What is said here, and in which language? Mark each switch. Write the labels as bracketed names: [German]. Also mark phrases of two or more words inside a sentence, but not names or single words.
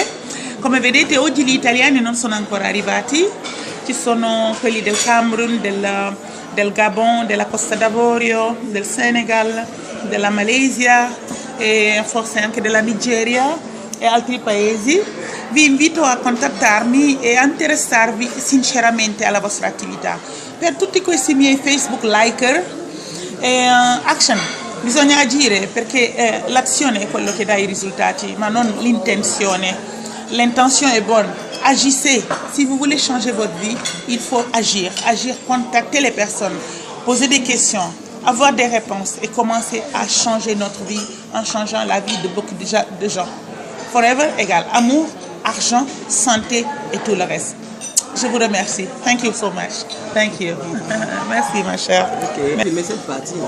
[Italian] Come vedete oggi gli italiani non sono ancora arrivati, ci sono quelli del Camerun, del Gabon, della Costa d'Avorio, del Senegal, della Malesia e forse anche della Nigeria e altri paesi. Vi invito a contattarmi e a interessarvi sinceramente alla vostra attività. Per tutti questi miei Facebook [English] liker, action, [Italian] bisogna agire perché l'azione è quello che dà I risultati, ma non l'intenzione. [French] L'intention est bonne. Agissez. Si vous voulez changer votre vie, il faut agir. Agir, contacter les personnes, poser des questions, avoir des réponses et commencer à changer notre vie en changeant la vie de beaucoup de gens. Forever égale amour, argent, santé et tout le reste. Je vous remercie. [English] Thank you so much. Thank you. [French] Merci ma chère. Ok. Mais cette partie.